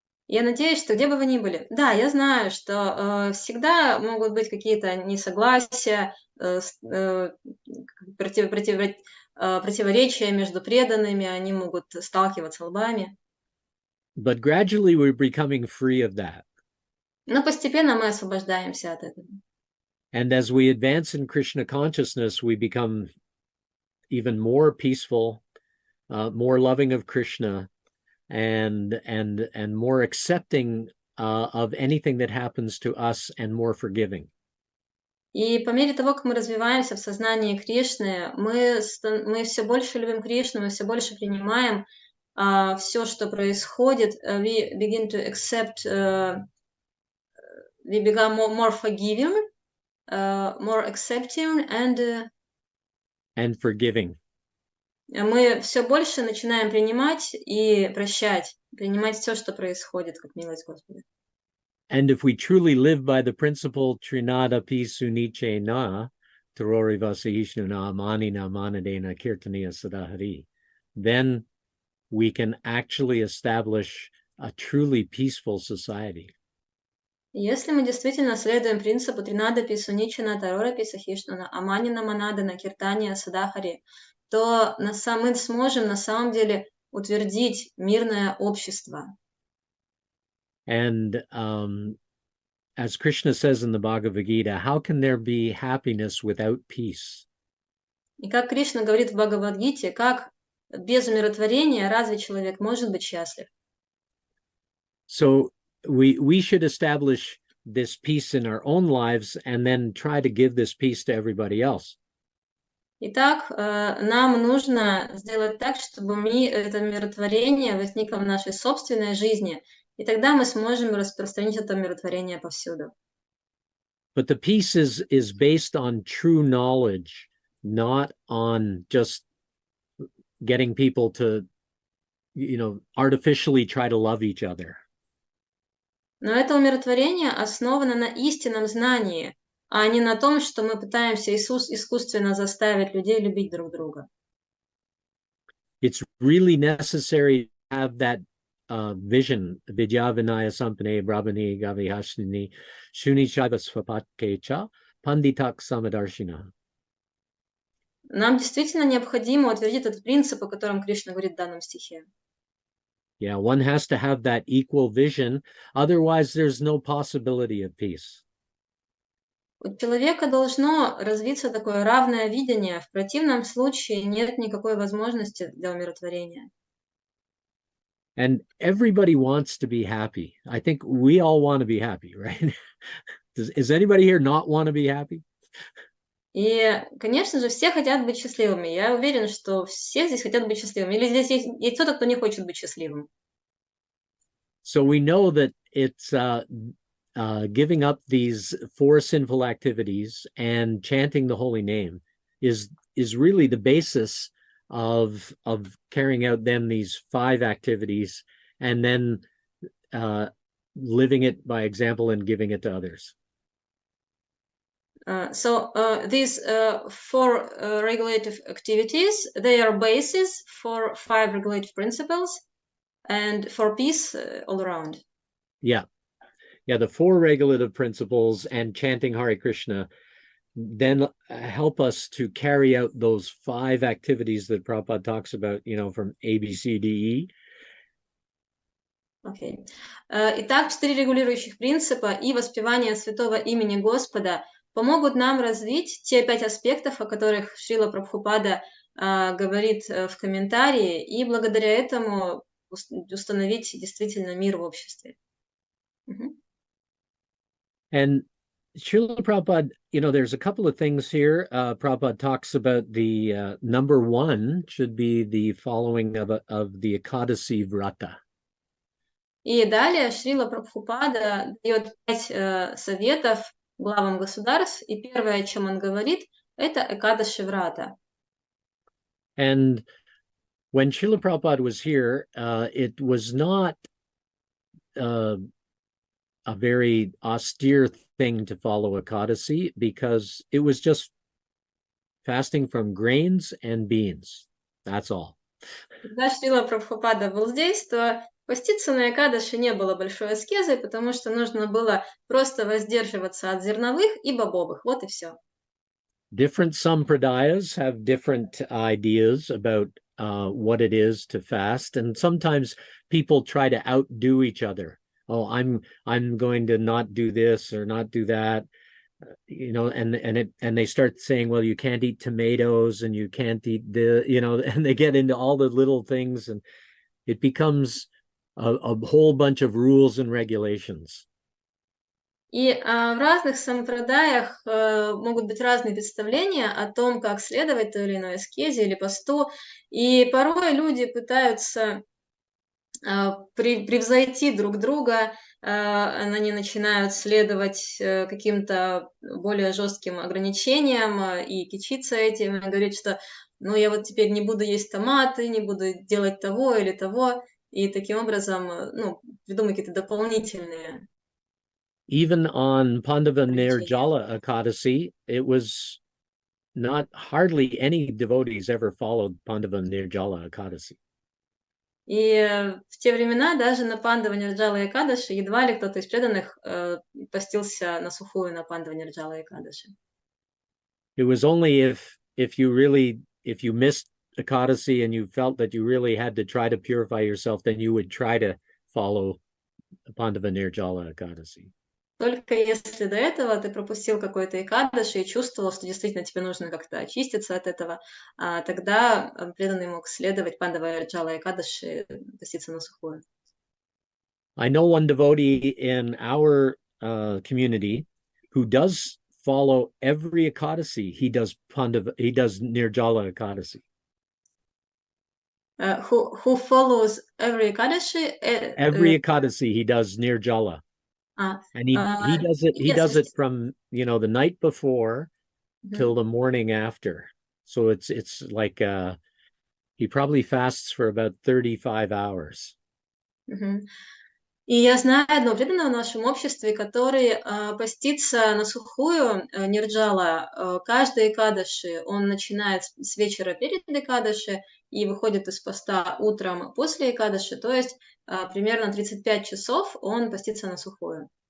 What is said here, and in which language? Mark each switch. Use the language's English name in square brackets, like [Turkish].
[Russian] Я надеюсь, что где бы вы ни были, да, я знаю, что всегда могут быть какие-то несогласия, противоречия между преданными, они могут сталкиваться лбами. [English] But gradually we're becoming free of that. [Russian] Но постепенно мы освобождаемся от этого. [English] And as we advance in Krishna consciousness, we become even more peaceful, more loving of Krishna, and more accepting of anything that happens to us, and more forgiving. [Russian] И по мере того, как мы развиваемся в сознании Кришны, мы все больше любим Кришну, мы все больше принимаем все, что происходит. [English] We begin to accept, we become more forgiving, more accepting, and forgiving. [Russian] Мы все больше начинаем принимать и прощать, принимать все, что происходит, как милость Господа. [English] And if we truly live by the principle [Sanskrit] Trinada pi suniche na tarori vasihishnu na manina manadena kirtaniya sadahari, [English] then we can actually establish a truly peaceful society. [Russian] Если мы действительно следуем принципу [Sanskrit] Тринада Писуничина, Тарора Писахишнана, Аманина Манадана, Киртания Садахари, [Russian] то мы сможем на самом деле утвердить мирное общество. [English] And as Krishna says in the Bhagavad Gita, how can there be happiness without peace? [Russian] И как Кришна говорит в Бхагавад-гите, как без умиротворения разве человек может быть счастлив? [English] So we should establish this peace in our own lives and then try to give this peace to everybody else. [Russian] Итак, нам нужно сделать так, чтобы это умиротворение возникло в нашей собственной жизни, и тогда мы сможем распространить это умиротворение повсюду. [English] But the peace is based on true knowledge, not on just getting people to, artificially try to love each other. [Russian] Но это умиротворение основано на истинном знании, а не на том, что мы пытаемся искусственно заставить людей любить друг друга. [English] It's really necessary to have that vision, [Sanskrit] vidya vinaya sampane brahmani gavihashnini shuni shaiva svapatkecha panditak samadarshina. [Russian] Нам действительно необходимо утвердить этот принцип, о котором Кришна говорит в данном стихе. [English] Yeah, one has to have that equal vision, otherwise there's no possibility of peace. [Russian] У человека должно развиться такое равное видение, в противном случае нет никакой возможности для умиротворения. [English] And everybody wants to be happy. I think we all want to be happy, right? Does anybody here not want to be happy? [Russian] И, конечно же, все хотят быть счастливыми. Я уверена, что все здесь хотят быть счастливыми. Или здесь есть кто-то, кто не хочет быть счастливым. [English] So we know that it's giving up these 4 sinful activities and chanting the holy name is really the basis of carrying out then these 5 activities and then living it by example and giving it to others. So these 4 regulative activities, they are basis for 5 regulative principles, and for peace all around. Yeah. Yeah, the four regulative principles and chanting Hare Krishna then help us to carry out those five activities that Prabhupada talks about, from A, B, C, D, E. Okay. [Russian] Итак, 4 регулирующих принципа и воспевание святого имени Господа помогут нам развить те 5 аспектов, о которых Шрила Прабхупада говорит в комментарии, и благодаря этому установить действительно мир в обществе. [English] And Srila Prabhupada, there's a couple of things here. Prabhupada talks about the number one should be the following of the Ekadasi Vrata. [Russian] И далее Шрила Прабхупада дает 5 советов главам государств, и первое, о чем он говорит, это Экадаши Врата. [English] And when Srila Prabhupada was here, it was not a very austere thing to follow Ekadasi, because it was just fasting from grains and beans. That's all. [Russian] Когда Шрила Прабхупада был здесь, то поститься на Экадаши не было большой аскезой, потому что нужно было просто воздерживаться от зерновых и бобовых. Вот и все. [English] Different sampradayas have different ideas about what it is to fast, and sometimes people try to outdo each other. Oh, I'm going to not do this or not do that, and they start saying, well, you can't eat tomatoes and you can't eat and they get into all the little things, and it becomes a whole bunch of rules and regulations. [Russian] И в разных сампрадаях могут быть разные представления о том, как следовать той или иной аскезе или посту, и порой люди пытаются превзойти друг друга, они начинают следовать каким-то более жестким ограничениям и кичиться этим, и говорить, что я вот теперь не буду есть томаты, не буду делать того или того, и таким образом придумать какие-то дополнительные. [English] Even on Pandava Nirjala Ekadasi, it was not hardly any devotees ever followed Pandava Nirjala Ekadasi. [Russian] И в те времена даже на Пандава Нирджала Экадаши едва ли кто-то из преданных постился на сухую на Пандава Нирджала Экадаши. [English] It was only if you missed Ekadasi and you felt that you really had to try to purify yourself, then you would try to follow Pandava Nirjala Ekadasi. [Russian] Только если до этого ты пропустил какой-то Экадаши и чувствовал, что действительно тебе нужно как-то очиститься от этого, тогда преданный мог следовать Пандава Нирджала Экадаши, поститься на сухую. [English] I know one devotee in our community who does follow every Ekadasi. He does Nirjala Ekadasi. Who follows every Ekadashi? Every Ekadasi he does Nirjala. And he does it from the night before till the morning after. So it's like he probably fasts for about 35 hours. [Russian] И я знаю одного преданного в нашем обществе, который постится на сухую нирджала каждый экадаши. Он начинает с вечера перед экадаши и выходит из поста утром после экадаши, то есть примерно 35 часов он постится на сухую.